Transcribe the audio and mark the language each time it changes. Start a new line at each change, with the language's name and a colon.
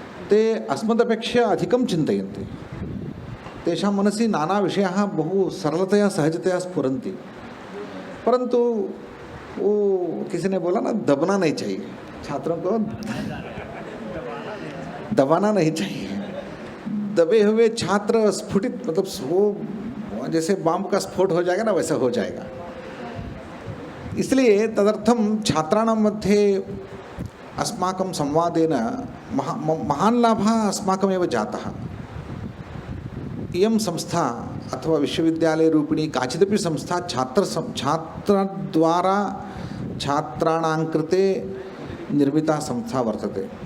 Sanskrit: ते अस्मदपेक्षया अधिकं चिन्तयन्ति। तेषां मनसि नाना विषयाः बहु सरलतया सहजतया स्फुरन्ति,
Hindi: परंतु वो किसी ने बोला ना दबना नहीं चाहिए, छात्रों को दबाना नहीं चाहिए। दबे हुए छात्र स्फुटित, मतलब वो जैसे बम का स्फोट हो जाएगा ना, वैसा हो जाएगा।
Sanskrit: इसलिए तदर्थं छात्राणां मध्ये अस्माकं संवादेन महान् लाभः अस्माकमेव जातः। इयं संस्था अथवा विश्वविद्यालयरूपिणी काचिदपि संस्था छात्रद्वारा छात्राणां कृते निर्मिता संस्था वर्तते।